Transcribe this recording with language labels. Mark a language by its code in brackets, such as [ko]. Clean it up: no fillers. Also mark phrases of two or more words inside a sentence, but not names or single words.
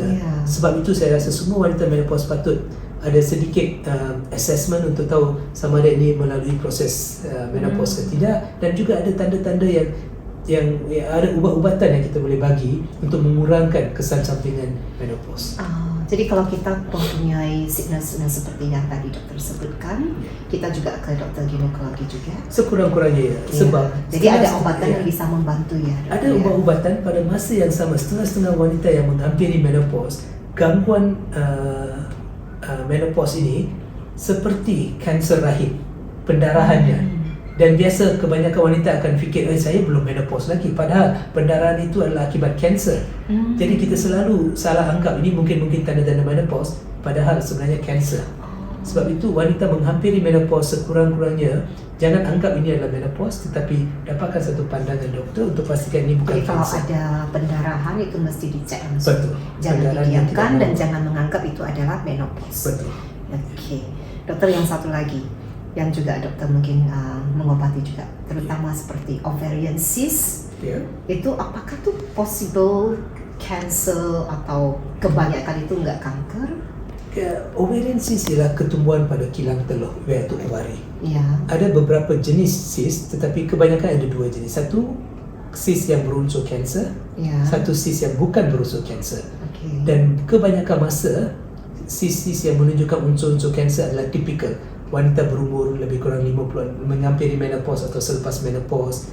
[ms] Sebab itu saya rasa semua wanita menopause patut ada sedikit assessment untuk tahu sama ada ini melalui proses menopause ke tidak, dan juga ada tanda-tanda yang ada ubat-ubatan yang kita boleh bagi untuk mengurangkan kesan sampingan menopause. [id] Jadi kalau kita mempunyai sickness-sickness seperti yang tadi dokter sebutkan, kita juga ke dokter ginekologi juga. [ms] Sekurang-kurangnya ya. Sebab [id] jadi ada obatan yang bisa membantu ya. [ms] Ada ubat-ubatan pada masa yang sama. Setengah-setengah wanita yang menghampiri menopause, gangguan menopause ini seperti kanser rahim, pendarahannya. Dan biasa kebanyakan wanita akan fikir, saya belum menopause lagi, padahal pendarahan itu adalah akibat kanser. Jadi kita selalu salah anggap ini mungkin tanda-tanda menopause, padahal sebenarnya kanser. Sebab itu wanita menghampiri menopause sekurang-kurangnya jangan anggap ini adalah menopause, tetapi dapatkan satu pandangan doktor untuk pastikan ini bukan kanser. Jadi kalau kanser. [id] ada pendarahan itu mesti dicek langsung. [ms] Betul. [id] Jangan [ms] Pendarahan [id] didiamkan dan jangan menganggap itu adalah menopause. [ms] Betul. Okey. [id] Dokter, yang satu lagi yang juga dokter mungkin mengobati juga, terutama seperti [en] ovarian cyst. [id] Itu apakah tuh [en] possible cancer [id] atau kebanyakan itu enggak kanker? [en] Ovarian cyst [ms] ialah ketumbuhan pada kilang telur, iaitu ovari. Ya. Ada beberapa jenis cyst, tetapi kebanyakan ada 2 jenis. Satu cyst yang berunsur kanser, satu cyst yang bukan berunsur kanser. Dan kebanyakan masa cyst yang menunjukkan unsur-unsur kanser adalah tipikal wanita berumur lebih kurang 50 menghampiri menopause atau selepas menopause.